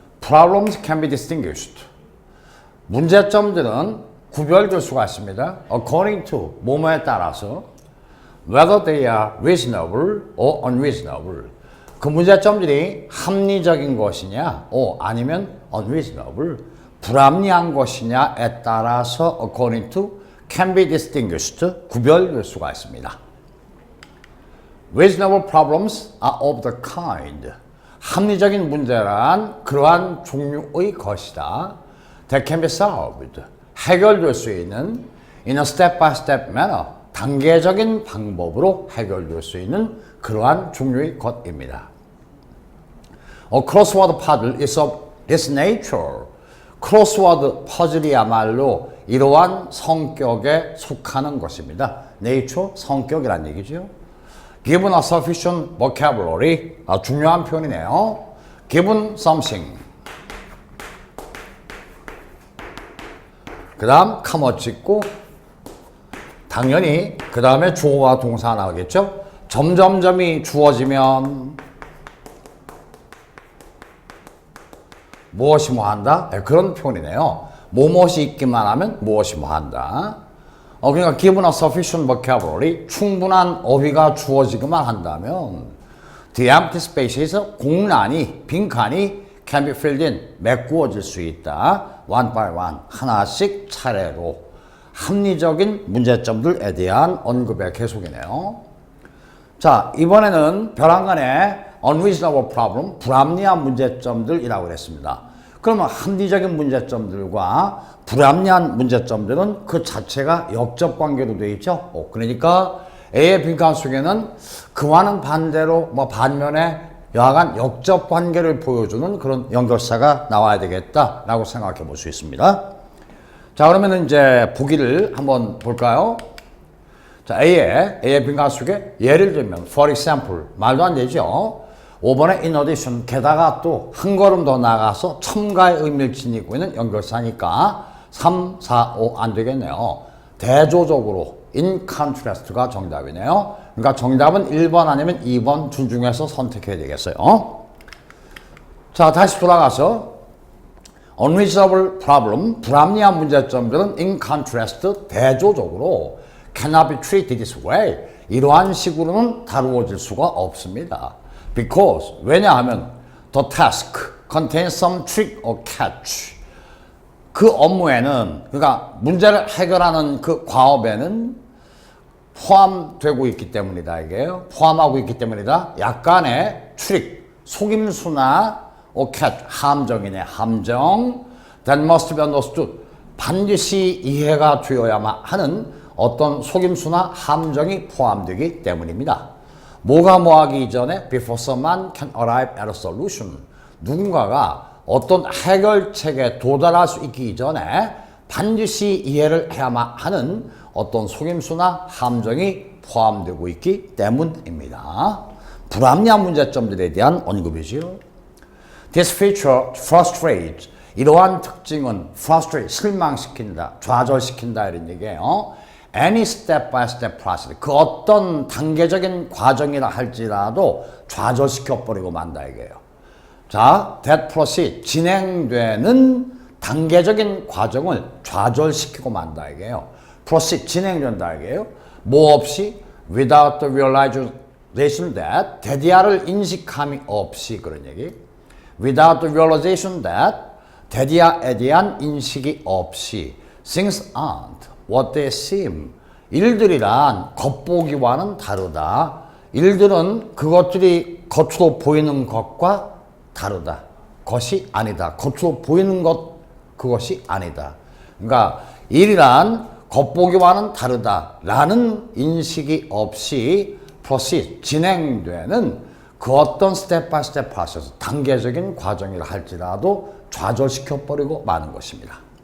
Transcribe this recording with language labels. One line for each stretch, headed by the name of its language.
English: Problems can be distinguished.
Korean: 문제점들은 구별될 수가 있습니다.
English: According to
Korean: 뭐뭐에 따라서
English: whether they are reasonable or unreasonable.
Korean: 그 문제점들이 합리적인 것이냐, 아니면 unreasonable, 불합리한 것이냐에 따라서
English: according to can be distinguished,
Korean: 구별될 수가 있습니다.
English: Reasonable problems are of the kind.
Korean: 합리적인 문제란 그러한 종류의 것이다.
English: That can be solved.
Korean: 해결될 수 있는
English: in a step-by-step manner.
Korean: 단계적인 방법으로 해결될 수 있는 그러한 종류의 것입니다.
English: crossword puzzle is of this nature.
Korean: 크로스워드 퍼즐이야말로 이러한 성격에 속하는 것입니다. nature, 성격이란 얘기죠.
English: Given a sufficient vocabulary,
Korean: 중요한 표현이네요.
English: Given something.
Korean: 그 다음 카머 찍고 당연히 그 다음에 주어와 동사 나오겠죠. 점점점이 주어지면 무엇이 뭐한다? 그런 표현이네요. 무엇이 있기만 하면 무엇이 뭐한다. 그러니까
English: given a sufficient vocabulary,
Korean: 충분한 어휘가 주어지기만 한다면
English: the empty spaces,
Korean: 공란이, 빈칸이
English: can be filled in,
Korean: 메꾸어질 수 있다.
English: one by one,
Korean: 하나씩 차례로. 합리적인 문제점들에 대한 언급의 계속이네요. 자, 이번에는 벼랑간의
English: unreasonable problem,
Korean: 불합리한 문제점들이라고 그랬습니다. 그러면 합리적인 문제점들과 불합리한 문제점들은 그 자체가 역접 관계로 되어 있죠. 그러니까 A의 빈칸 속에는 그와는 반대로 반면에 여하간 역접 관계를 보여주는 그런 연결사가 나와야 되겠다라고 생각해 볼 수 있습니다. 자, 그러면 이제 보기를 한번 볼까요? 자, A의 빈칸 속에 예를 들면
English: for example,
Korean: 말도 안 되죠. 5번에
English: in addition,
Korean: 게다가 또 한 걸음 더 나가서 첨가의 의미를 지니고 있는 연결사니까 3, 4, 5 안 되겠네요. 대조적으로
English: in contrast
Korean: 가 정답이네요. 그러니까 정답은 1번 아니면 2번 둘 중에서 선택해야 되겠어요. 자, 다시 돌아가서
English: unreasonable problem,
Korean: 불합리한 문제점들은
English: in contrast,
Korean: 대조적으로
English: cannot be treated this way.
Korean: 이러한 식으로는 다루어질 수가 없습니다.
English: Because,
Korean: 왜냐하면
English: the task contains some trick or catch.
Korean: 그 업무에는, 그러니까 문제를 해결하는 그 과업에는 포함되고 있기 때문이다. 이게요. 포함하고 있기 때문이다. 약간의 트릭, 속임수나
English: or catch,
Korean: 함정이네. 함정.
English: That must be understood.
Korean: 반드시 이해가 되어야만 하는 어떤 속임수나 함정이 포함되기 때문입니다. 뭐가 뭐하기 이전에
English: before someone can arrive at a solution.
Korean: 누군가가 어떤 해결책에 도달할 수 있기 이전에 반드시 이해를 해야만 하는 어떤 속임수나 함정이 포함되고 있기 때문입니다. 불합리한 문제점들에 대한 언급이지요.
English: This feature frustrates.
Korean: 이러한 특징은 frustrate, 실망시킨다, 좌절시킨다 이런 얘기예요.
English: Any step-by-step process.
Korean: 그 어떤 단계적인 과정이라 할지라도 좌절시켜버리고 만다 이게요. 자,
English: that process,
Korean: 진행되는 단계적인 과정을 좌절시키고 만다 이게요. process, 진행된다 이게요. 뭐 없이
English: without the realization that,
Korean: 대디아를 인식함이 없이 그런 얘기.
English: without the realization that,
Korean: 대디아에 대한 인식이 없이
English: things aren't what they seem.
Korean: 일들이란 겉보기와는 다르다. 일들은 그것들이 겉으로 보이는 것과 다르다. 것이 아니다. 겉으로 보이는 것 그것이 아니다. 그러니까 일이란 겉보기와는 다르다라는 인식이 없이 proceed, 진행되는 그 어떤 스텝 바이 스텝 프로세스, 단계적인 과정이라 할지라도 좌절시켜버리고 마는 것입니다.